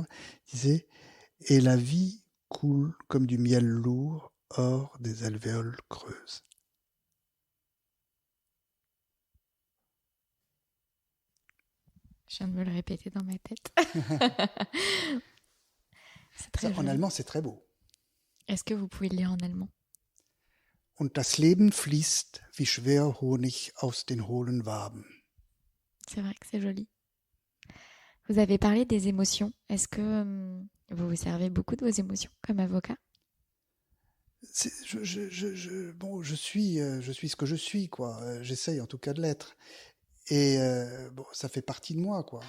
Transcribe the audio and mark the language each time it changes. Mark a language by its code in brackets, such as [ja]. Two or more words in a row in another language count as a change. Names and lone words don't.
[fr] Il disait: et la vie coule comme du miel lourd hors des alvéoles creuses. Je viens de me le répéter dans ma tête. C'est très en allemand, c'est très beau. Est-ce que vous pouvez le lire en allemand? [de] Und das Leben fließt wie schwer Honig aus den hohlen Waben. [fr] C'est vrai que c'est joli. Vous avez parlé des émotions. Est-ce que vous vous servez beaucoup de vos émotions comme avocat? Je suis ce que je suis, quoi. J'essaye en tout cas de l'être. Et ça fait partie de moi, quoi.